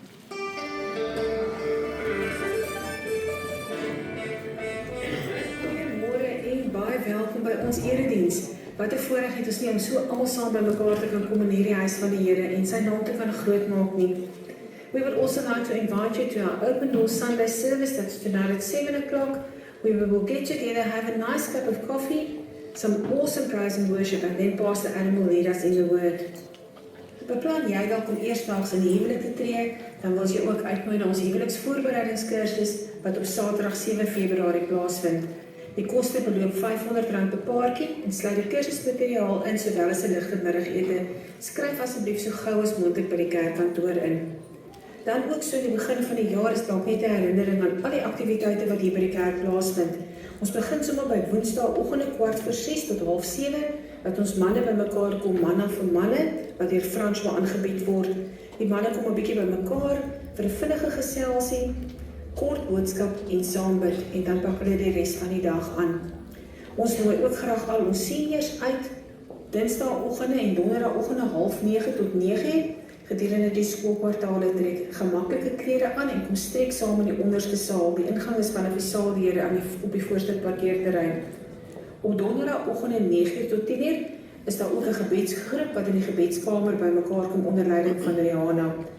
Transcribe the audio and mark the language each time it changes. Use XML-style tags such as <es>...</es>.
<af>Goeiemôre en baie welkom by ons erediens. Wat 'n voorreg het ons nie om so almal saam by mekaar te kan kom in hierdie huis van die Here en sy naam te kan groot maak nie.</af> <en>We would also like to invite you to our open door Sunday service. That's tonight at 7 o'clock. We will get together, have a nice cup of coffee, some awesome praise and worship, and then Pastor Adam will lead us in the word.</en> <af>Beplan jy dalk om eersdaags in die huwelik te tree, dan wil jy ook uitnooi na ons huweliksvoorbereidingskursus wat op Saterdag 7 Februarie plaasvind. Die koste beloop R500 per paartjie en sluit die kursusmateriaal in sowel as 'n ligte middagete. Skryf asseblief so gou as moontlik by die kerkkantoor in. Dan ook so in die begin van die jaar is dalk net 'n herinnering aan al die aktiwiteite wat hier by die kerk plaasvind. Ons begin sommer by Woensdaagoggende 6:15 tot 6:30, wat ons manne bymekaar kom, manna vir manne, wat deur François aangebied word. Die manne kom 'n bietjie bymekaar vir 'n vinnige geselsie, kort boodskap en saam bid, en dan pak hulle die res van die dag aan. Ons nooi ook graag al ons seniors uit, Dinsdaagoggende en Donderdagoggende 8:30 tot 9:00. Gedurende die skoolkwartale trek gemaklike klere aan en kom strek saam in die onderste saal. Die ingang is vanaf die saaldeure op die voorste parkeerterrein. Op Donderdagoggende 9:00 tot 10:00 is daar ook 'n gebedsgroep wat in die gebedskamer bymekaar kom onder leiding van Rihanna.</af>